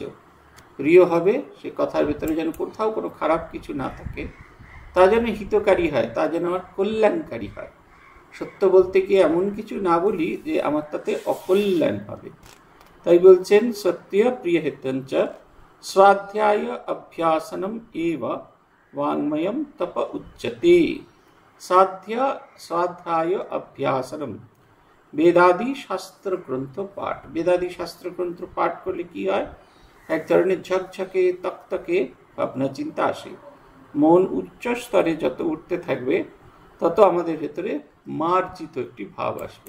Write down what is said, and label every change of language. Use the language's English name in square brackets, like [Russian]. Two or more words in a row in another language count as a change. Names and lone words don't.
[Bangla] প্রিয় হবে, সে কথার ভেতরে যেন কোথাও কোনো খারাপ কিছু না থাকে, তা যেন হিতকারী হয়, তা যেন আমার কল্যাণকারী হয়। সত্য বলতে গিয়ে এমন কিছু না বলি যে আমার তাতে অকল্যাণ হবে। তাই বলছেন [Sanskrit] সত্য প্রিয় হিতঞ্চ স্বাধ্যায় অভ্যাসনম এব वाङ्मयं तप उच्यते। स्वाध्याय अभ्यासनम [Bangla] বেদাদি শাস্ত্র গ্রন্থ পাঠ। বেদাদি শাস্ত্র গ্রন্থ পাঠ করলে কি হয়? এক ধরনের ঝকঝকে তকতকে ভাবনা চিন্তা আসে। মন উচ্চ স্তরে যত উঠতে থাকবে তত আমাদের ভেতরে মার্জিত একটি ভাব আসবে।